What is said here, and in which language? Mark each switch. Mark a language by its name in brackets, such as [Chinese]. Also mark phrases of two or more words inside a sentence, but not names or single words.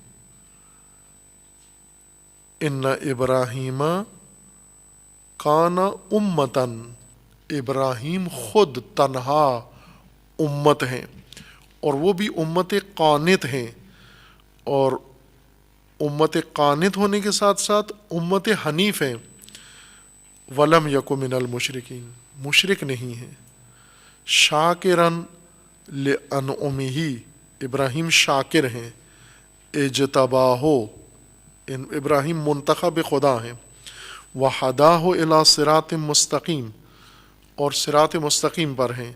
[Arabic] ان ابراہیم کان امتن، [Urdu] ابراہیم خود تنہا امت ہیں، اور وہ بھی امت قانت ہیں. اور امت قانت ہونے کے ساتھ ساتھ امت حنیف ہیں. [Arabic] ولم یک من المشرکین، [Urdu] مشرک نہیں ہیں. [Arabic] شاکرن لانعمہ، [Urdu] ابراہیم شاکر ہیں. اجتباہ، ابراہیم منتخب خدا ہیں. [Arabic] وہداہ الی صراط مستقیم، [Urdu] اور صراط مستقیم پر ہیں.